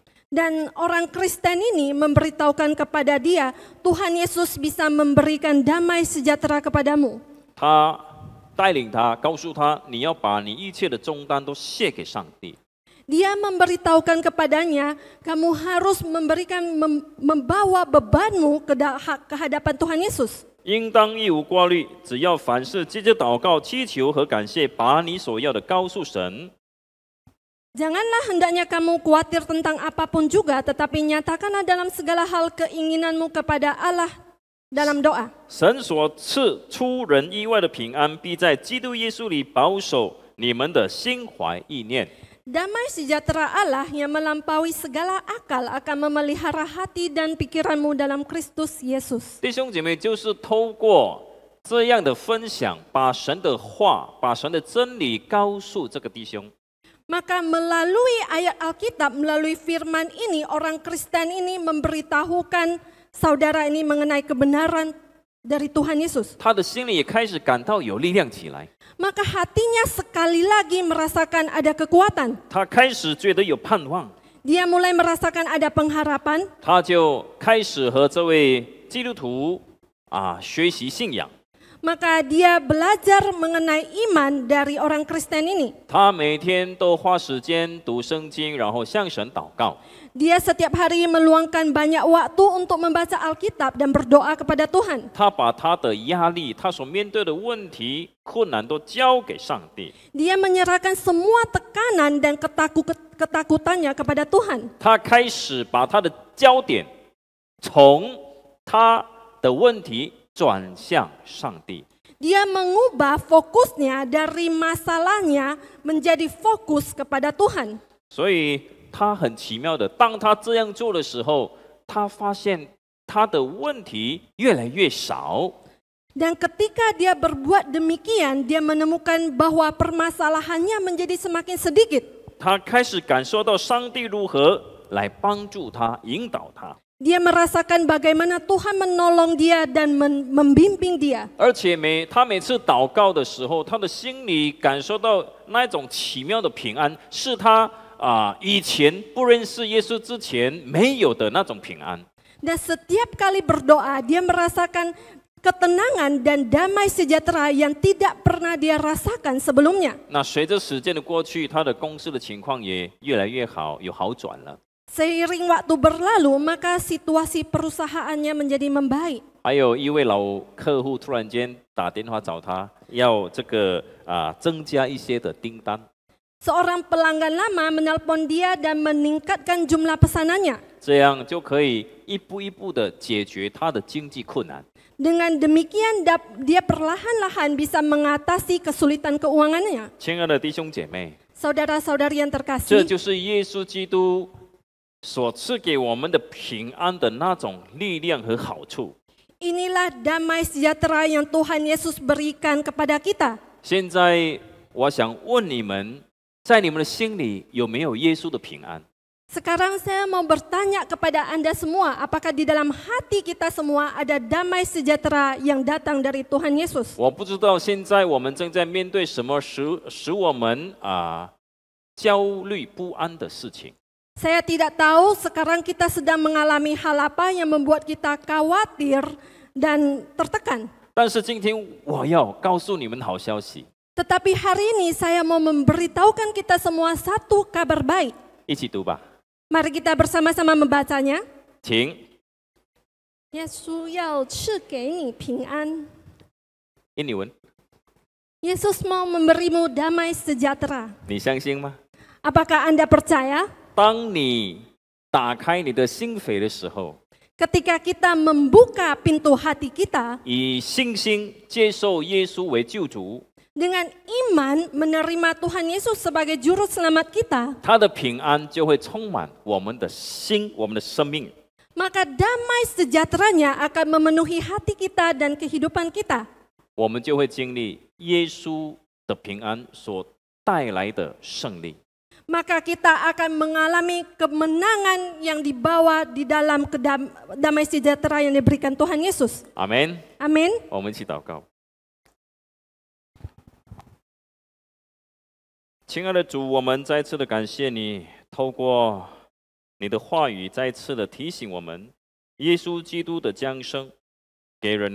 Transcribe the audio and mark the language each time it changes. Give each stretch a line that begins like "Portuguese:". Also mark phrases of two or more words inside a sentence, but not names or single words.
Indonesian: Dan orang Kristen ini memberitahukan kepada dia, Tuhan Yesus bisa memberikan damai sejahtera kepadamu.
Chinese: 他带领他，告诉他，你要把你一切的重担都卸给上帝。
Indonesian: Dia memberitahukan kepadanya, kamu harus membawa bebanmu ke hadapan Tuhan Yesus.
Chinese: 应当一无挂虑，只要凡事借着祷告、祈求和感谢，把你所要的告诉神。
Indonesian: Janganlah hendaknya kamu khawatir tentang apapun juga, tetapi nyatakanlah dalam segala hal keinginanmu kepada Allah dalam doa.
Chinese: 神所赐出人意外的平安，必在基督耶稣里保守你们的心怀意念。
Indonesian: Damai sejahtera Allah yang melampaui segala akal akan memelihara hati dan pikiranmu dalam Kristus Yesus.
Chinese: 弟兄姐妹，就是透过这样的分享，把神的话、把神的真理告诉这个弟兄。
Indonesian: Maka melalui ayat Alkitab, melalui firman ini, orang Kristen ini memberitahukan saudara ini mengenai kebenaran dari Tuhan Yesus.
Chinese: 他的心里也开始感到有力量起来，
Indonesian: Maka hatinya sekali lagi merasakan ada kekuatan.
Chinese: 他开始觉得有盼望，
Indonesian: Dia mulai merasakan ada pengharapan.
Chinese: 他就开始和这位基督徒学习信仰。
Indonesian: Maka dia belajar mengenai iman dari orang Kristen ini.
Chinese: 他每天都花时间读圣经，然后向神祷告。
Indonesian: Dia setiap hari meluangkan banyak waktu untuk membaca Alkitab dan berdoa kepada Tuhan.
Chinese: 他把他的压力、他所面对的问题、困难都交给上帝。
Indonesian: Dia menyerahkan semua tekanan dan ketakutannya kepada Tuhan.
Chinese: 他开始把他的焦点从他的问题转向上帝。
Indonesian: Dia mengubah fokusnya dari masalahnya menjadi fokus kepada Tuhan.
Chinese: 所以他很奇妙的，当他这样做的时候，他发现他的问题越来越少。
Indonesian: Dan ketika dia berbuat demikian, dia menemukan bahwa permasalahannya menjadi semakin sedikit.
Chinese: 他开始感受到上帝如何来帮助他、引导他，
Indonesian: Dia merasakan bagaimana Tuhan menolong dia dan membimbing dia.
Chinese: 而且他每次祷告的时候，他的心里感受到那种奇妙的平安，是他以前不认识耶稣之前没有的那种平安。
Indonesian: Dan setiap kali berdoa, dia merasakan ketenangan dan damai sejahtera yang tidak pernah dia rasakan sebelumnya.
Chinese: 那随着时间的过去，他的公司的情况也越来越好，有好转了。
Indonesian: Seiring waktu berlalu, maka situasi perusahaannya menjadi membaik.
Chinese: 还有一位老客户突然间打电话找他，要增加一些的订单。
Indonesian: Seorang pelanggan lama menelpon dia dan meningkatkan jumlah pesanannya.
Chinese: 这样就可以一步一步的解决他的经济困难。
Indonesian: Dengan demikian, dia perlahan-lahan bisa mengatasi kesulitan keuangannya.
Chinese: 亲爱的弟兄姐妹，
Indonesian: Saudara-saudari yang
Chinese: 这
Indonesian: terkasih,
Chinese: 就是耶稣基督所赐给我们的平安的那种力量和好处。
Indonesian: inilah damai sejahtera yang Tuhan Yesus berikan kepada kita.
Chinese: 现在我想问你们，在你们的心里有没有耶稣的平安？
Indonesian: Sekarang saya mau bertanya kepada Anda semua, apakah di dalam hati kita semua ada damai sejahtera yang datang dari Tuhan Yesus?
Chinese: 我不知道现在我们正在面对什么使我们焦虑不安的事情。
Indonesian: Saya tidak tahu sekarang kita sedang mengalami hal apa yang membuat kita khawatir dan tertekan.
Chinese: 但是今天我要告诉你们好消息，
Indonesian: Tetapi hari ini saya mau memberitahukan kita semua satu kabar baik.
Chinese: 一起读吧，
Indonesian: Mari kita bersama-sama membacanya.
Chinese: 请。耶稣要赐给你平安。印尼文，
Indonesian: Yesus mau memberimu damai sejahtera.
Chinese: 你相信吗？
Indonesian: Apakah Anda percaya?
Chinese: 当你打开你的心扉的时候，
Indonesian: Ketika kita membuka pintu hati kita,
Chinese: 以信心接受耶稣为救主，
Indonesian: dengan iman menerima Tuhan Yesus sebagai juru selamat kita,
Chinese: 他的平安就会充满我们的心，我们的生命。
Indonesian: maka damai sejahteranya akan memenuhi hati kita dan kehidupan kita.
Chinese: 我们就会经历耶稣的平安所带来的胜利。
Indonesian: Maka kita akan mengalami kemenangan yang dibawa di dalam damai sejahtera yang diberikan Tuhan Yesus.
Chinese: 阿门。
Indonesian: Amin.
Chinese: 我们一起祷告。亲爱的主，我们再次的感谢你，透过你的话语再次的提醒我们，耶稣基督的降生给人